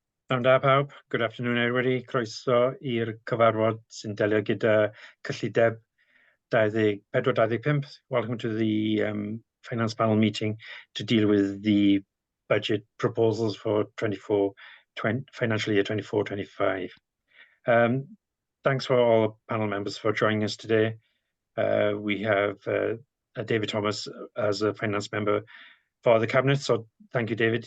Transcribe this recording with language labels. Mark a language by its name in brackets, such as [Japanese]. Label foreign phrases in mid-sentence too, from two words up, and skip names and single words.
[Welsh] Pnawn da pawb, [English] good afternoon everybody. [Welsh] Croeso i'r cyfarfod sy'n delio gyda cyllideb 24-25. [English] Welcome to the Finance Panel meeting to deal with the budget proposals for financial year 24-25. Thanks for all the panel members for joining us today. We have David Thomas as a finance member for the Cabinet, so thank you, David.